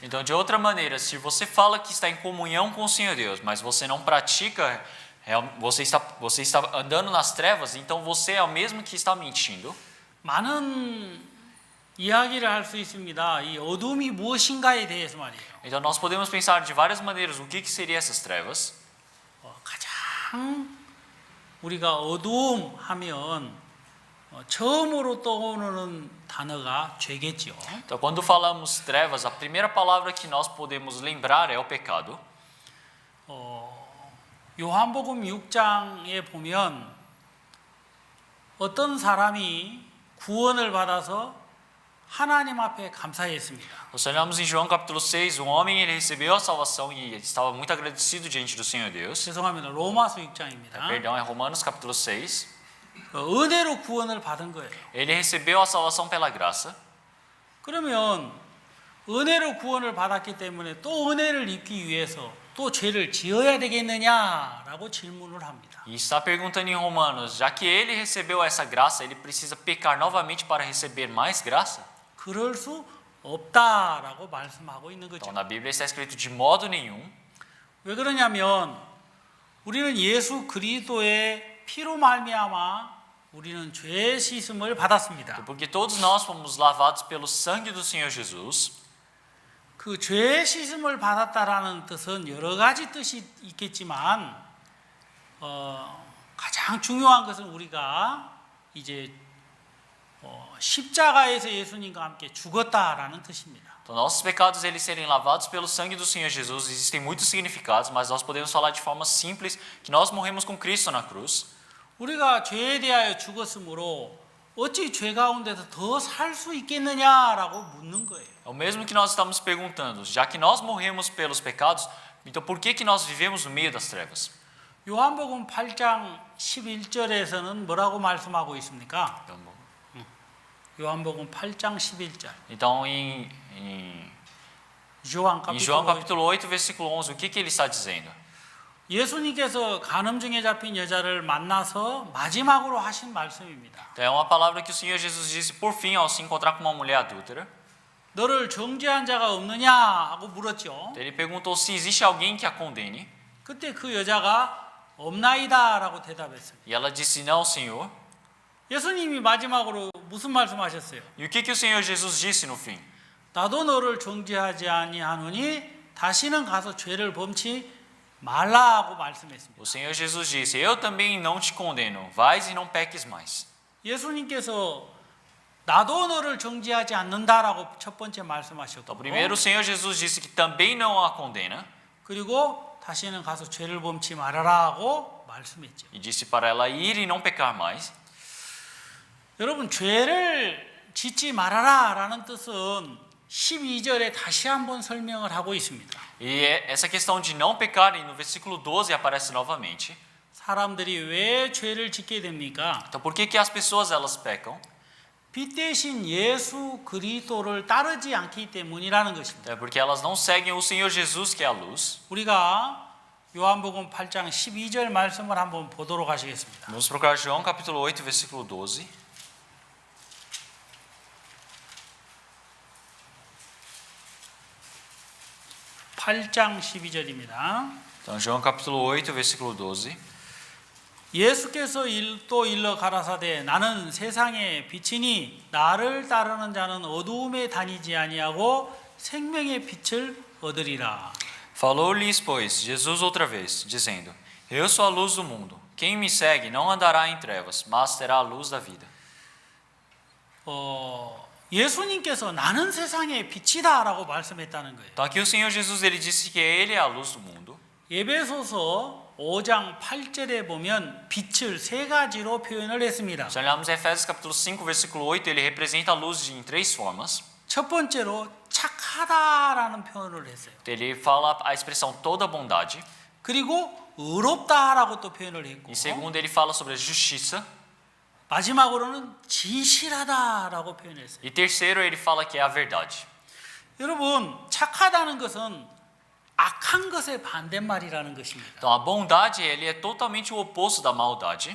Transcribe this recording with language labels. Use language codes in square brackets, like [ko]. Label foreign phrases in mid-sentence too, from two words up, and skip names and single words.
[pt] Então, de outra maneira, se você fala que está em comunhão com o Senhor Deus, mas você não pratica, você está andando nas trevas, então você é o mesmo que está mentindo. [ko] 많은 이야기를 할 수 있습니다. 이 어둠이 무엇인가에 대해서 말이에요. [pt] Então, nós podemos pensar de várias maneiras o que seriam essas trevas. [ko] 가장 우리가 어두움 하면 처음으로 떠오르는 단어가 죄겠죠. [pt] Então, quando falamos trevas, a primeira palavra que nós podemos lembrar é o pecado. [ko] 요한복음 6장에 보면 어떤 사람이 구원을 받아서 하나님 앞에 감사했습니다. [pt] Nós olhamos em João capítulo 6, um homem ele recebeu a salvação e estava muito agradecido diante do Senhor Deus. [ko] 죄송합니다. 로마서 6장입니다. [pt] Perdão, é Romanos capítulo 6. [ko] 은혜로 구원을 받은 거예요. [pt] Ele recebeu a salvação pela graça. [ko] 그러면 은혜로 구원을 받았기 때문에 또 은혜를 입기 위해서 또 죄를 지어야 되겠느냐라고 질문을 합니다. [pt] E está perguntando em Romanos, já que ele recebeu essa graça, ele precisa pecar novamente para receber mais graça? [ko] 그럴 수 없다라고 말씀하고 있는 거죠. [pt] Então, na Bíblia está escrito de modo nenhum. [ko] 왜 그러냐면 우리는 예수 그리스도의 피로 말미암아 우리는 죄 씻음을 받았습니다. [pt] Porque todos nós fomos lavados pelo sangue do Senhor Jesus. [ko] 그 죄 씻음을 받았다라는 뜻은 여러 가지 뜻이 있겠지만 가장 중요한 것은 우리가 이제 십자가에서 예수님과 함께 죽었다라는 뜻입니다. [pt] Então, nossos pecados eles serem lavados pelo sangue do Senhor Jesus, existem muitos significados, mas nós podemos falar de forma simples que nós morremos com Cristo na cruz. [ko] 우리가 죄에 대하여 죽었으므로 어찌 죄 가운데서 더 살 수 있겠느냐라고 묻는 거예요. [pt] É o mesmo que nós estamos perguntando, já que nós morremos pelos pecados, então por que nós vivemos no meio das trevas? [ko] 요한복음 8장 11절에서는 뭐라고 말씀하고 있습니까? 요한복음 8장 11절. [pt] Então, em João João capítulo 8, versículo 11, o que ele está dizendo? [ko] 예수님께서 간음증에 잡힌 여자를 만나서 마지막으로 하신 말씀입니다. [pt] Então, é uma palavra que o Senhor Jesus disse por fim ao se encontrar com uma mulher adúltera. [ko] 너를 정죄한 자가 없느냐 하고 물었죠. [pt] Ele perguntou se existe alguém que a condene. [ko] 그때 그 여자가 없나이다라고 대답했습니다. [pt] E ela disse, não, Senhor. [ko] 예수님이 마지막으로 무슨 말씀하셨어요? [pt] E o que o Senhor Jesus disse no fim? [ko] 나도 너를 정죄하지 아니하노니 다시는 가서 죄를 범치 말라고 말씀했습니다. [pt] O Senhor Jesus disse: Eu também não te condeno. Vais e não peques mais. [ko] 예수님께서 나도 너를 정죄하지 않는다라고 첫 번째 말씀하셨고, [pt] Então, primeiro o Senhor Jesus disse que também não a condena [ko] 그리고 다시는 가서 죄를 범치 말아라고 말씀했죠. [pt] e disse para ela ir e não pecar mais. [ko] 여러분, 죄를 짓지 말아라라는 뜻은 12절에 다시 한번 설명을 하고 있습니다. [pt] E essa questão de não pecar, no versículo 12 aparece novamente. [ko] 사람들이 왜 죄를 짓게 됩니까? [pt] Então, por que as pessoas elas pecam? [ko] 빛 대신 예수 그리스도를 따르지 않기 때문이라는 것입니다. [pt] É porque elas não seguem o Senhor Jesus, que é a luz. [ko] 우리가 요한복음 8장 12절 말씀을 한번 보도록 하시겠습니다. [pt] Vamos procurar João capítulo 8, versículo 12. [ko] 팔장 12절입니다. [pt] Então, João capítulo 8, versículo 12. [ko] 예수께서 또 일러 가라사대 나는 세상의 빛이니 나를 따르는 자는 어두움에 다니지 아니하고 생명의 빛을 얻으리라. [pt] Falou-lhes, pois, Jesus outra vez, dizendo: Eu sou a luz do mundo. Quem me segue não andará em trevas, mas terá a luz da vida. [ko] 예수님께서 나는 세상의 빛이다라고 말씀했다는 거예요. [pt] Então, aqui o Senhor Jesus ele disse que ele é a luz do mundo. [ko] 에베소서 5장 8절에 보면 빛을 세 가지로 표현을 했습니다. [pt] Se olharmos Efésios capítulo 5, versículo 8, ele representa a luz em três formas. [ko] 첫 번째로 착하다라는 표현을 했어요. [pt] Ele fala a expressão toda bondade. [ko] 그리고 의롭다라고 또 표현을 했고, [pt] Em segundo, ele fala sobre a justiça. [ko] 마지막으로는 진실하다라고 표현했어요. [pt] E terceiro, ele fala que é a verdade. [ko] 여러분, 착하다는 것은 악한 것의 반대말이라는 것입니다. [pt] Então, a bondade ele é totalmente o oposto da maldade.